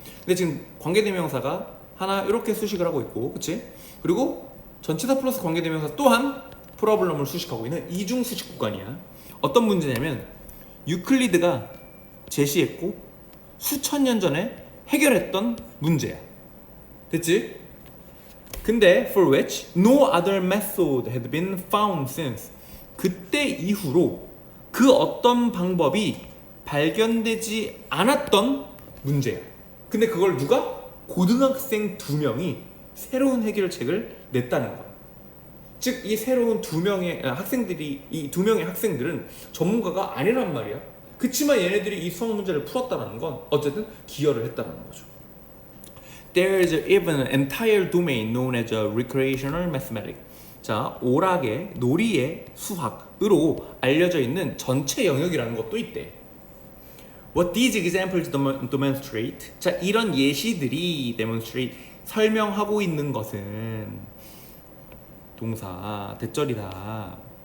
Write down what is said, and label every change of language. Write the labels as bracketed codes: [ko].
[ko] 근데 지금 관계대명사가 하나 이렇게 수식을 하고 있고, 그치? 그리고 전치사 플러스 관계대명사 또한 프로블럼을 수식하고 있는 이중 수식 구간이야. 어떤 문제냐면 유클리드가 제시했고 수천 년 전에 해결했던 문제야. 됐지? 근데 [en] for which no other method had been found since. [ko] 그때 이후로 그 어떤 방법이 발견되지 않았던 문제야. 근데 그걸 누가? 고등학생 2명이 새로운 해결책을 냈다는 거야. 즉, 이 새로운 2명의 학생들이, 이 2명의 학생들은 전문가가 아니란 말이야. 그치만 얘네들이 이 수학 문제를 풀었다는 건 어쨌든 기여를 했다는 거죠. [en] There is even an entire domain known as a recreational mathematics. [ko] 자, 오락의, 놀이의 수학으로 알려져 있는 전체 영역이라는 것도 있대. [en] What these examples demonstrate. [ko] 자, 이런 예시들이 demonstrate, 설명하고 있는 것은 동사, 대절이다.